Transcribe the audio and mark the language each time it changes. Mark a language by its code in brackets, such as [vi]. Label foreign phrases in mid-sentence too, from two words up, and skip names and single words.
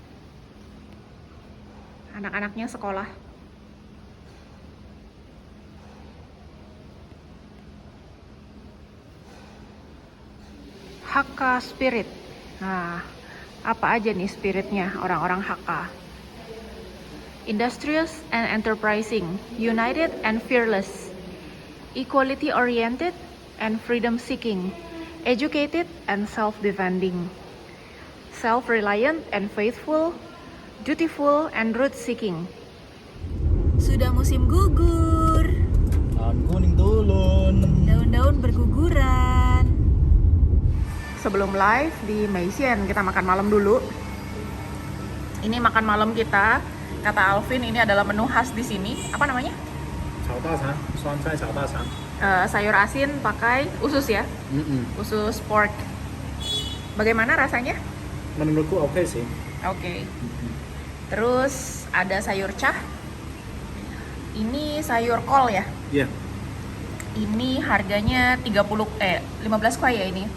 [id] Anak-anaknya sekolah. [en] Hakka Spirit. [id] Nah, apa aja nih spiritnya orang-orang Hakka? [en] Industrious and enterprising, united and fearless, equality oriented and freedom seeking, educated and self-defending, self-reliant and faithful, dutiful and root seeking. [id] Sudah musim gugur, Daun kuning turun. daun-daun berguguran. Sebelum live di Meisien, kita makan malam dulu. Ini makan malam kita. Kata Alvin ini adalah menu khas di sini. Apa namanya? [zh] 炒大肠，酸菜炒大肠。 [id] Sayur asin pakai usus ya, usus pork. Bagaimana rasanya? Menurutku oke sih. Oke. Terus ada sayur cah. Ini sayur kol ya. Iya. Ini harganya 15 kuai ya ini.